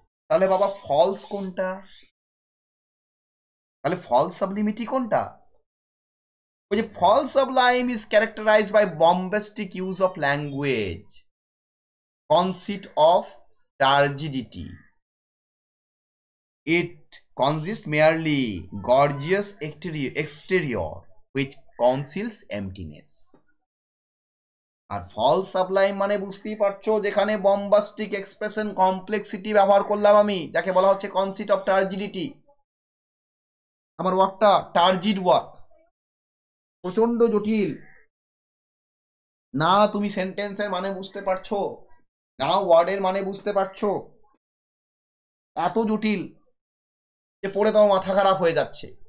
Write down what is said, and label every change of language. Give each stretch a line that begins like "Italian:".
Bangla: তাহলে বাবা ফলস কোনটা? তাহলে ফলস সাবলিমিটি কোনটা? ওই যে
English: False sublime is characterized by bombastic use of language, conceit of turgidity. It consists merely gorgeous exterior which conceals emptiness.
Bangla: আর false Sublime মানে বুঝতেই পারছো, যেখানে বম্বাস্টিক এক্সপ্রেশন কমপ্লেক্সিটি ব্যবহার করলাম আমি, যাকে বলা হচ্ছে কনসিট অফ টার্জিডিটি। আমার ওয়ার্কটা টার্জিড ওয়ার্ক, প্রচন্ড জটিল, না তুমি সেন্টেন্সের মানে বুঝতে পারছো, না ওয়ার্ডের মানে বুঝতে পারছো, এত জটিল যে পড়ে তোমার মাথা খারাপ হয়ে যাচ্ছে।